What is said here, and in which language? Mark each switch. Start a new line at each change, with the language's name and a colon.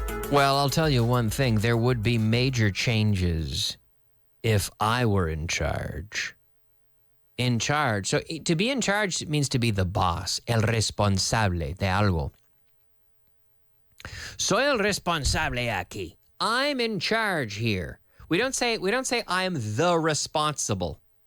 English: Well, I'll tell you one thing. There would be major changes if I were in charge. In charge. So to be in charge means to be the boss.
Spanish: El responsable de algo. Soy el responsable aquí.
English: I'm in charge here. We don't say I'm the responsible.